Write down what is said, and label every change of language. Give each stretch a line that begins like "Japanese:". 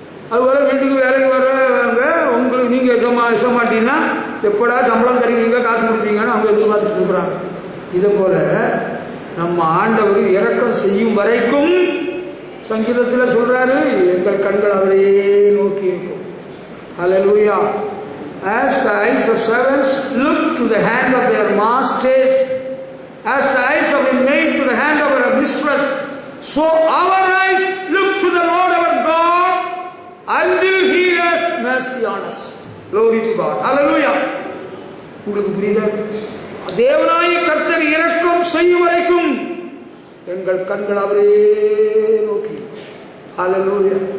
Tamil: அதுபோல வீட்டுக்கு வேலைக்கு வர்றவங்க உங்களுக்கு நீங்க விஷமாட்டீங்கன்னா எப்படா சம்பளம் தருவீங்க, காசு கொடுப்பீங்கன்னு அவங்க எதிர்பார்த்துட்டு இருக்கிறாங்க. இதை போல நம்ம ஆண்டவர் இரக்கம் செய்யும் வரைக்கும் சங்கீதத்தில் சொல்றாரு, எங்கள் கண்கள் அவரையே நோக்கி இருக்கும். ஹல்லேலூயா.
English: As the eyes of servants look to the hand of their masters, as the eyes of a maid to the hand of her mistress, so our eyes look to the Lord our God until He has mercy on us. Glory to God. Hallelujah.
Tamil: உங்களுக்கு புரியுதா? தேவனாய கர்த்தர் இரக்கம் செய்யும் வரைக்கும் எங்கள் கண்கள் அவரே நோக்கி. ஹல்லேலூயா.